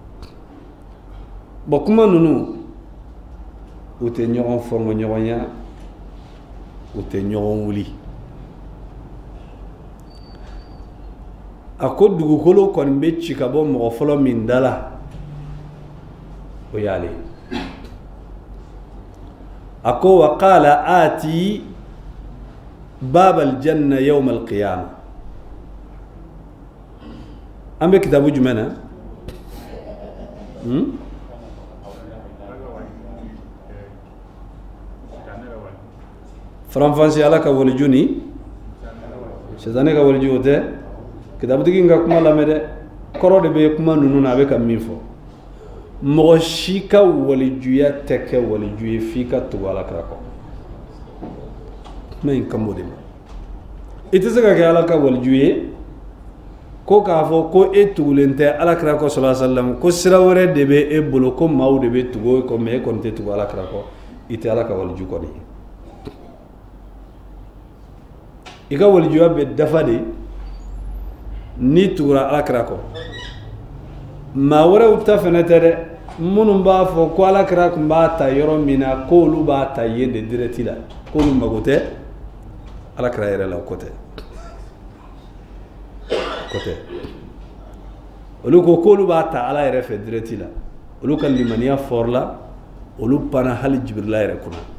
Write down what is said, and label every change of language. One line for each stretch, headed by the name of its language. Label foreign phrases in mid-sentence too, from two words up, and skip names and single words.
Bambara: bon kuma ninnu u tɛ ɲɔgɔn fɔngɔ ɲɔgɔnya u tɛ ɲɔgɔn wuli a ko dugukolo kɔni bɛ ci ka bɔ mɔgɔ fɔlɔ min dala o y'ale a ko
Arabic: وقال آتي باب الجنة يوم القيامة
Bambara: an bɛ kitabu jumɛn na faranfasi ala ka waliju ni sitane ka waliju o tɛ kitabutigi ka kuma lamɛn dɛ kɔrɔ de bɛ kuma ninnu na a bɛ ka min fɔ mɔgɔ si ka walijuya tɛ kɛ waliju ye f'i ka tugu ala kira kɔ kuma in kan b'o de ma i tɛ se ka kɛ ala ka waliju ye ko k'a fɔ ko e tugulen tɛ ala kira kɔ
Arabic: صلى الله عليه وسلم
Bambara: ko sira wɛrɛ de bɛ e bolo ko maaw de bɛ tugu e kɔ mais e kɔni tɛ tugu ala kira kɔ i tɛ ala ka waliju kɔni ye i ka walijuya bɛ dafa de ni tugura ala kira kɔ maa wɛrɛw ta fɛnɛ tɛ dɛ minnu b'a fɔ ko ala kira tun b'a ta yɔrɔ min na k'olu b'a ta yen de direct la k'olu mago tɛ ala kira yɛrɛ la o ko tɛ olu ko k'olu b'a ta ala yɛrɛ fɛ direct la olu ka limaniya fɔrla olu panna hali jibirila yɛrɛ kunna